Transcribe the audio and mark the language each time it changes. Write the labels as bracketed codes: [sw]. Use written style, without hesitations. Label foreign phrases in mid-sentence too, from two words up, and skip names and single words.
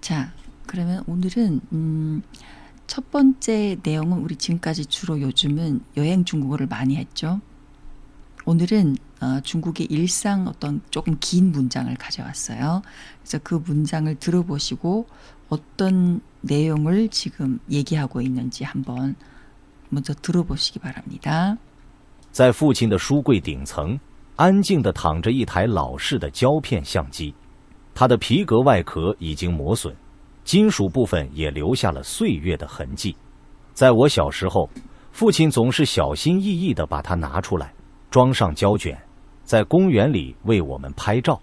[ko] 자, 그러면 오늘은 첫 번째 내용은 우리 지금까지 주로 요즘은 여행 중국어를 많이 했죠. 오늘은 중국의 일상 어떤 조금 긴 문장을 가져왔어요. 그래서 그 문장을 들어보시고 어떤 내용을 지금 얘기하고 있는지 한번 먼저 들어보시기 바랍니다. [zh] 在父亲的书柜顶层，安静地躺着一台老式的胶片相机，它的皮革外壳已经磨损，金属部分也留下了岁月的痕迹。在我小时候，父亲总是小心翼翼地把它拿出来，装上胶卷，在公园里为我们拍照。